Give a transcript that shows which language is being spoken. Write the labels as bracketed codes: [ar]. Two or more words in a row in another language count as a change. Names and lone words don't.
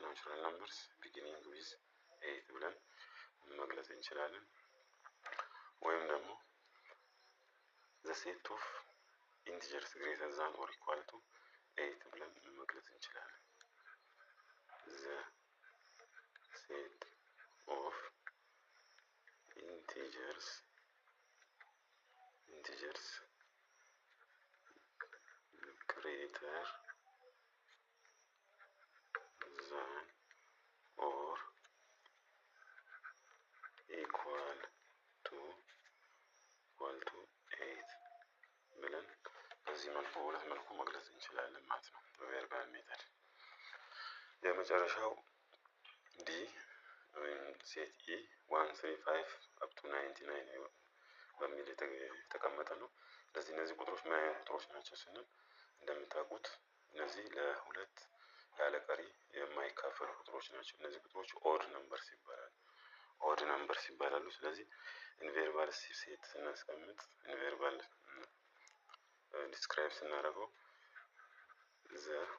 [en] natural numbers beginning with 8 [am] ብለን መግለጽ እንችላለን። ወይም ደግሞ [en] the set of integers greater than or equal to 8 [am] ብለን መግለጽ እንችላለን። [en] the set of integers greater than or equal to 8 [am] ብለን በዚህ መልኩ በሁለት መልኩ መግለጽ እንችላለን ማለት ነው [en] verbal method። [am] የመጨረሻው ዲ ሴት ኢ 135 [en] up to [am] 99 በሚል የተቀመጠ ነው። ስለዚህ እነዚህ ቁጥሮች ምን አይነት ቁጥሮች ናቸው ስንል እንደምታውቁት እነዚህ ለሁለት ያለ ቀሪ የማይካፈሉ ቁጥሮች ናቸው። እነዚህ ቁጥሮች [en] odd numbers [am] ይባላሉ። [en] odd numbers [am] ይባላሉ። ስለዚህ [en] in verbal set [am] ስናስቀምጥ [en] in verbal describe [am] ስናደርገው ዘ